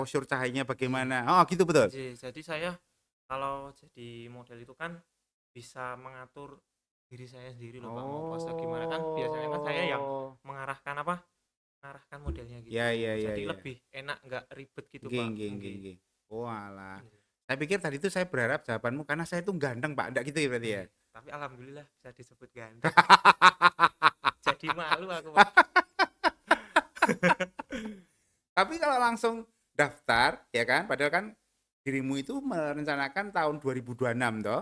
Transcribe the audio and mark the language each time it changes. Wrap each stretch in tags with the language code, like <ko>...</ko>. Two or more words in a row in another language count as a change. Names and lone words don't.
<id>exposure cahayanya iya. bagaimana. Oh, gitu betul. Jadi saya kalau jadi model itu kan bisa mengatur diri saya sendiri loh Pak, mau pose gimana kan biasanya kan saya yang Oh. mengarahkan mengarahkan modelnya Ya, gitu. ya, ya, Jadi ya. lebih enak, nggak ribet gitu</id> <jv>Nggih, Pak. nggih, nggih, Nggih. nggih. Walah. Nggih.</jv> <id>Saya pikir tadi itu saya berharap jawabanmu karena saya itu ganteng, Pak. Enggak gitu ya berarti ya?</id> <jv>Nggih.</jv> <id>Tapi alhamdulillah bisa disebut ganteng. Jadi malu aku Pak. Tapi kalau langsung daftar, ya kan, padahal kan dirimu itu merencanakan tahun 2026 toh,</id>